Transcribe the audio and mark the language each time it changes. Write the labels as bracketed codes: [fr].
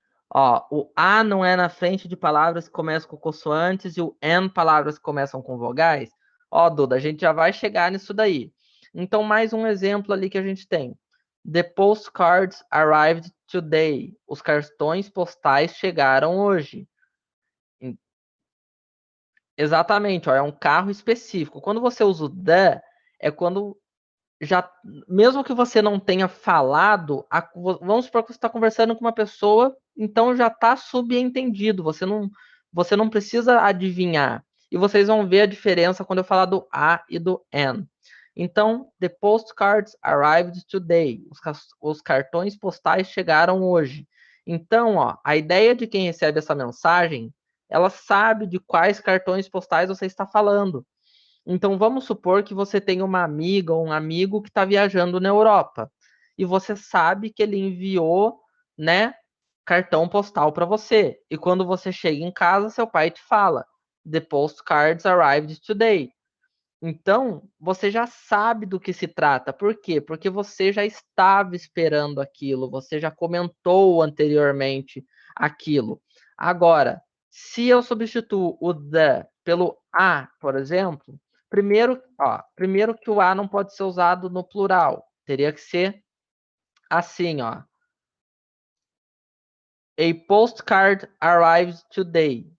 [pt] Ó, o A não é na frente de palavras que começam com consoantes e o N palavras que começam com vogais. Ó, Duda, a gente já vai chegar nisso daí. Então, mais um exemplo ali que a gente tem. [en] The postcards arrived today. [pt] Os cartões postais chegaram hoje. Exatamente, ó, é um carro específico. Quando você usa o the, é quando já, mesmo que você não tenha falado, vamos supor que você está conversando com uma pessoa, então já está subentendido, você não precisa adivinhar. E vocês vão ver a diferença quando eu falar do A e do N. Então, [en] the postcards arrived today. [pt] Os cartões postais chegaram hoje. Então, ó, a ideia de quem recebe essa mensagem, ela sabe de quais cartões postais você está falando. Então, vamos supor que você tem uma amiga ou um amigo que está viajando na Europa e você sabe que ele enviou, né, cartão postal para você. E quando você chega em casa, seu pai te fala: [en] The postcards arrived today. [pt] Então, você já sabe do que se trata. Por quê? Porque você já estava esperando aquilo, você já comentou anteriormente aquilo. Agora, se eu substituo o the pelo a, por exemplo, primeiro que o a não pode ser usado no plural. Teria que ser assim, ó. [en] A postcard arrives today.